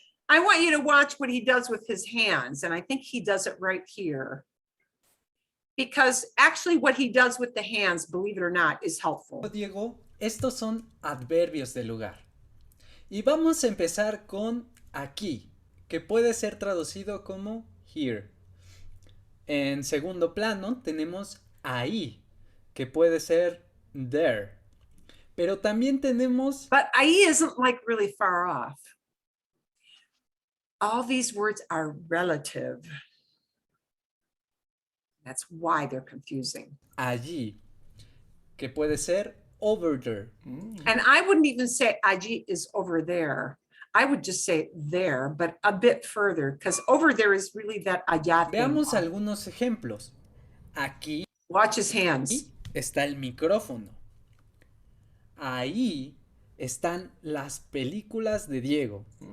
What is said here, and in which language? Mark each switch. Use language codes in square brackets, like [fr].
[en] I want you to watch what he does with his hands. And I think he does it right here. Because actually what he does with the hands, believe it or not, is helpful. [es] Diego, estos son adverbios de lugar. Y vamos a empezar con aquí, que puede ser traducido como here. En segundo plano tenemos ahí, que puede ser there. Pero también tenemos... [en] But ahí isn't like really far off. All these words are relative. That's why they're confusing. [es] allí, que puede ser [en] over there. And I wouldn't even say allí is over there. I would just say there, but a bit further, because over there is really that allá thing. [es] Veamos algunos ejemplos. Aquí [en] Watch his hands. [es] está el micrófono. Ahí están las películas de Diego.